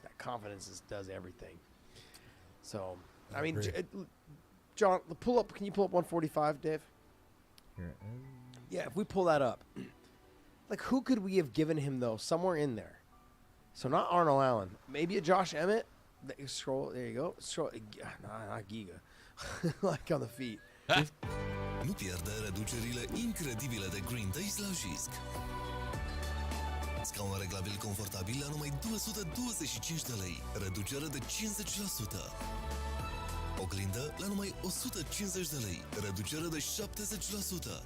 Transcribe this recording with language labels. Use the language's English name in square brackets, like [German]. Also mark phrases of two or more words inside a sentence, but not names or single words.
[English] That confidence does everything. So, I mean, John, can you pull up 145, Dave? Here. Yeah, if we pull that up, like who could we have given him though? Somewhere in there. So not Arnold Allen, maybe a Josh Emmett. Scroll, there you go. Scroll, not Giga, like on the feet. [Romanian] Nu pierde reducerile incredibile de Green Days la Jisc. Scaun reglabil confortabil la numai 225 de lei, reducere de 50%. Oglindă la numai 150 de lei, reducere de 70%.